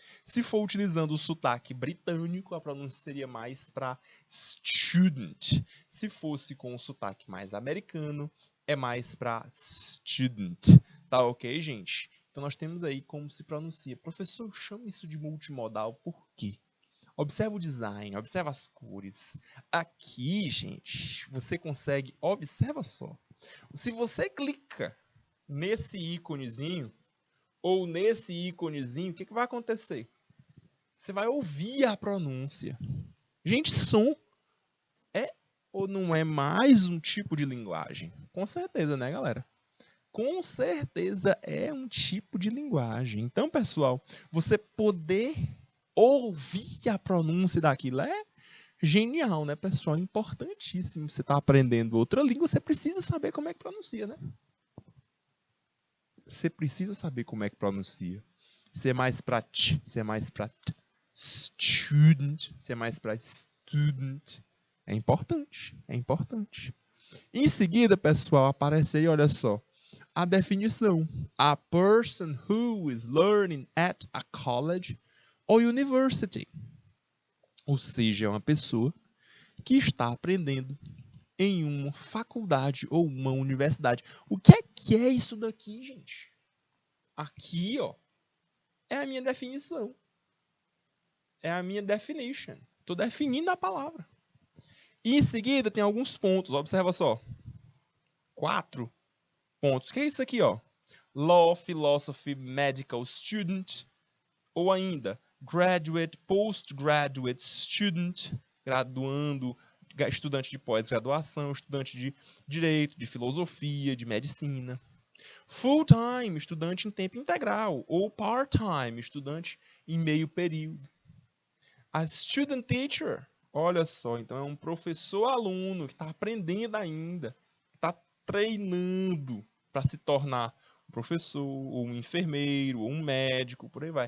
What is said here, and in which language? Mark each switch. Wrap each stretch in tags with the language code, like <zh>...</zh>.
<pt>Se for utilizando o sotaque britânico, a pronúncia seria mais para student. Se fosse com o sotaque mais americano, é mais para student. Tá ok, gente? Então nós temos aí como se pronuncia. Professor, eu chamo isso de multimodal por quê? Observa o design, observa as cores. Aqui, gente, você consegue, observa só. Se você clica nesse íconezinho ou nesse íconezinho, o que vai acontecer? Você vai ouvir a pronúncia. Gente, som é ou não é mais um tipo de linguagem? Com certeza, né, galera? Com certeza é um tipo de linguagem. Então, pessoal, você poder ouvir a pronúncia daquilo é genial, né, pessoal? Importantíssimo. Você está aprendendo outra língua, você precisa saber como é que pronuncia, né? Você precisa saber como é que pronuncia. Se é mais para t, se é mais para t. Student, se é mais para student. É importante, é importante. Em seguida, pessoal, aparece aí, olha só, a definição.</pt> <en>A person who is learning at a college or university.</en> <pt>Ou seja, é uma pessoa que está aprendendo em uma faculdade ou uma universidade. O que é isso daqui, gente? Aqui, ó, é a minha definição. É a minha definition. Estou definindo a palavra. E em seguida tem alguns pontos. Observa só. 4 pontos. O que é isso aqui, ó?</pt> <en>Law, Philosophy, Medical Student.</en> <pt>Ou ainda,</pt> <en>Graduate, Postgraduate Student.</en> <pt>Graduando, estudante de pós-graduação, estudante de direito, de filosofia, de medicina. Full-time, estudante em tempo integral. Ou part-time, estudante em meio período.</pt> <en>A student teacher,</en> <pt>olha só, então é um professor-aluno que está aprendendo ainda, está treinando para se tornar um professor, ou um enfermeiro, ou um médico, por aí vai.</pt>